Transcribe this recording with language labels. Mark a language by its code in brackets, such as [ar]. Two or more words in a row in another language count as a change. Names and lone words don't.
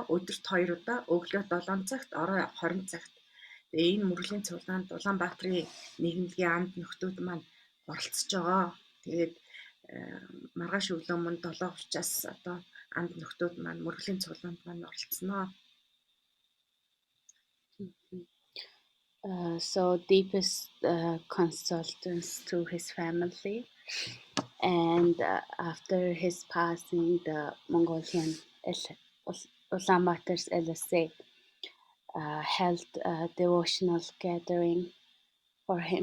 [mn] Өдөрт 2 удаа, өглөө 7 цагт, орой 20 цагт. Тэгээ энэ мөрөглийн цуглаанд Улаанбаатарын нийгэмлэгийн амд нөхдүүд маань оролцож байгаа. Тэгээд маргааш өглөө мөн 7:30-аас одоо амд нөхдүүд маань мөрөглийн цуглаанд маань оролцсноо. [en] So deepest condolences to his family, and after his passing, the Mongolian Ulaanbaatar's LSA held a devotional gathering for him.